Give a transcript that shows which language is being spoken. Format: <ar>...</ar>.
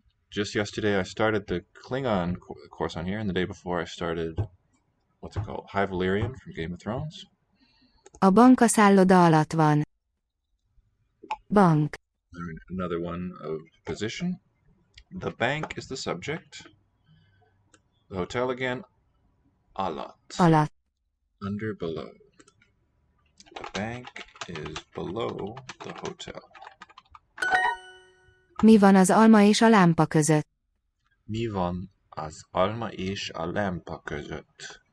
<en>Just yesterday I started the Klingon course on here, and the day before I started, what's it called? High Valyrian from Game of Thrones.</en> <hu>A bank a szálloda alatt van. Bank.</hu> <en>Another one of position. The bank is the subject. The hotel again, alatt.</en> <hu>Alatt.</hu> <en>Under, below. The bank is below the hotel.</en> <hu>Mi van az alma és a lámpa között? Mi van az alma és a lámpa között?</hu>